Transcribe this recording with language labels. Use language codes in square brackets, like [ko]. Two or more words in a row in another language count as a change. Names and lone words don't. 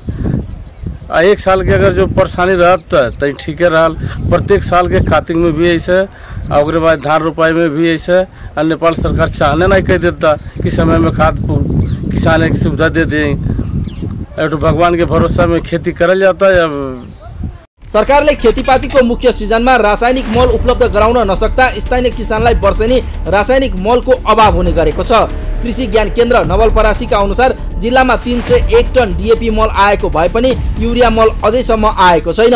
[hi] एक साल के अगर जो परेशानी रहता तो ठीक है रहा, प्रत्येक साल के कार्तिक में भी ऐसे, और बाद धान रोपाई में भी ऐसे। और नेपाल सरकार चाहने नहीं कह देता कि समय में खाद किसान की सुविधा दे दें, तो भगवान के भरोसा में खेती करल जाता है। अब [ne] सरकारले खेतीपातीको मुख्य सिजनमा रासायनिक मल उपलब्ध गराउन नसक्दा स्थानीय किसानलाई वर्षेनी रासायनिक मलको अभाव हुने गरेको छ। कृषि ज्ञान केन्द्र नवलपरासीका अनुसार जिल्लामा 301 टन डीएपी मल आएको भए पनि युरिया मल अझैसम्म आएको छैन।